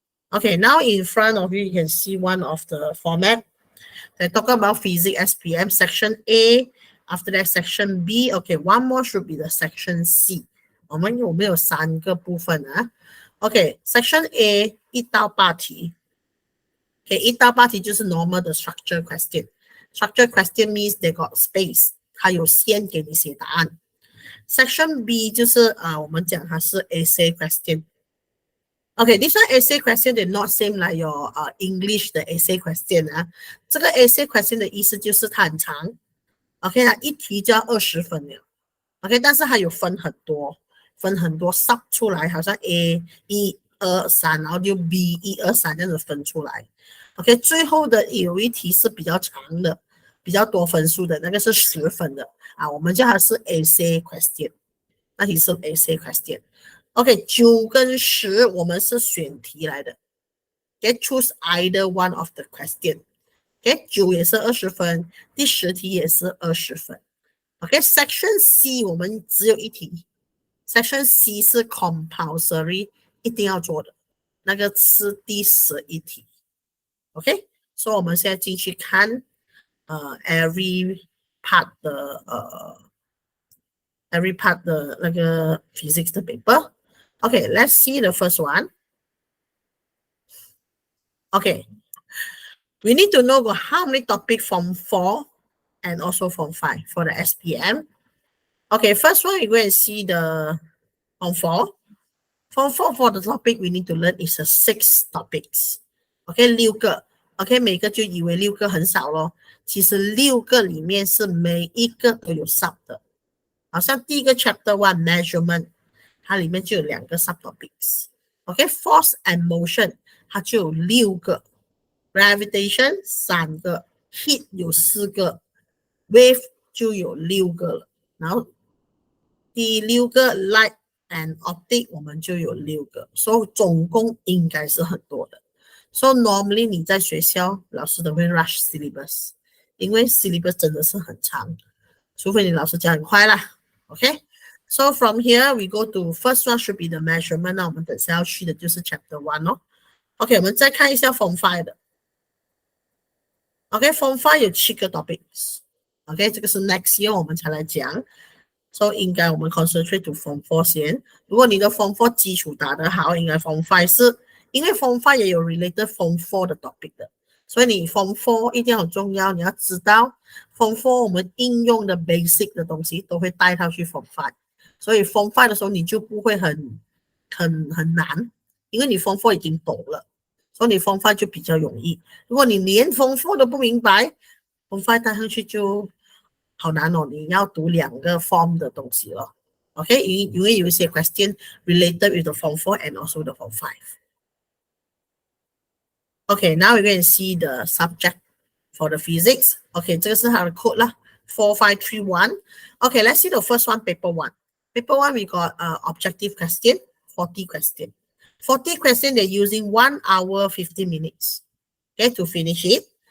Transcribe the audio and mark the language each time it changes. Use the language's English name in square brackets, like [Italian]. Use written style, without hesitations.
[English] Okay, now in front of you, you can see one of the format. They talk about physics SPM section A. After that, section B. Okay, one more should be the section C. [Chinese] 我们有没有3个部分啊 ？ [English] Okay, section A [Chinese] 1到8题。 [English] Okay, [Chinese] 1到8题就是 [English] normal 的 structure question. Structure question means they got space. [Chinese] 它有线给你写答案。 Section B 就是我们讲它是 essay question. [English] Okay, this one essay question they not same like your English 的 essay question 啊。 [Chinese] 这个 essay question 的意思就是它很长。OK， 它一题就要20分了。 OK， 但是它有分很多 sub 出来，好像 A 1、2、3，然后就 B 1、2、3这样子分出来。 OK， 最后的有一题是比较长的，比较多分数的，那个是10分的啊，我们叫它是 essay question， 那题是 essay question。OK， 9跟10我们是选题来的。 [English] Okay, choose either one of the question。 [Chinese] OK， 9也是20分，第10题也是20分。 OK，section C 我们只有一题。Section C 是 compulsory 一定要做的，那个是第11题。 OK， 所以我们现在进去看every part 的every part 的那个 physics 的 paper。 [English] Okay, let's see the first one. Okay, we need to know how many topics from 4 and also from 5 for the SPM. Okay, first one, you go and see the from 4. From 4 for the topic we need to learn is 6 topics. [Chinese] Okay, 6个。 OK， 每个就以为6个很少咯，其实6个里面是每一个都有 sub 的。好像第一个 chapter 1 measurement， 它里面就有2个 subtopics。OK，force and motion 它就有6个 ，gravitation 3个 ，heat 有4个 ，wave 就有6个了。然后第6个 light and optic 我们就有6个，所以总共应该是很多的。 So normally 你在学校老师都会 rush syllabus， 因为 syllabus 真的是很长，除非你老师教很快啦。 [English] OK，so from here we go to first one should be the measurement。 [Chinese] 那我们等下要去的就是 chapter 1哦。OK， 我们再看一下 form 5的。 OK，form 5有7个 topics。 OK， 这个是 next year 我们才来讲。 So 应该我们 concentrate to form 4先。如果你的 form 4基础打得好，应该 form 5是，因为 form 5也有 related form 4的 topic 的，所以你 form 4一定要很重要，你要知道 form 4我们应用的 basic 的东西都会带到去 form 5，所以 form 5的时候你就不会很难，因为你 form 4已经懂了，所以你 form 5就比较容易。如果你连 form 4都不明白， form 5带上去就好难哦，你要读2个 form 的东西了。 [English] OK， [Chinese] 因为有一些 [English] question related with the form 4 and also the form 5。 Okay, now we're going to see the subject for the physics. [Chinese] Okay, 这个是它的 code 啦 4531. [English] Okay, let's see the first one, paper 1. Paper 1, we got objective question, 40 question. 40 question, they're using 1 hour 50 minutes. Okay, to finish it.